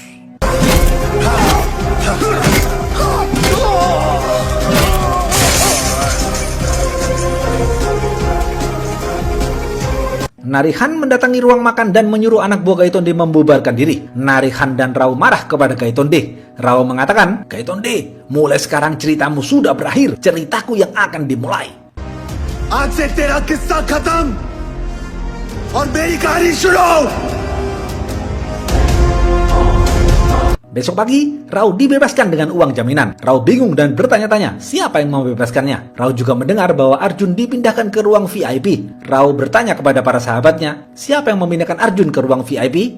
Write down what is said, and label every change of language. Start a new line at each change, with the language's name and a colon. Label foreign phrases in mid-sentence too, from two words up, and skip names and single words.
Indonesian: Narihan mendatangi ruang makan dan menyuruh anak buah Gaitonde membubarkan diri. Narihan dan Rao marah kepada Gaitonde. Rao mengatakan, Gaitonde, mulai sekarang ceritamu sudah berakhir. Ceritaku yang akan dimulai.
Hindi: आज से तेरा किस्सा खत्म और मेरी कहानी शुरू.
Indonesian: Besok pagi, Rao dibebaskan dengan uang jaminan. Rao bingung dan bertanya-tanya siapa yang membebaskannya. Rao juga mendengar bahwa Arjun dipindahkan ke ruang VIP. Rao bertanya kepada para sahabatnya, siapa yang memindahkan Arjun ke ruang VIP?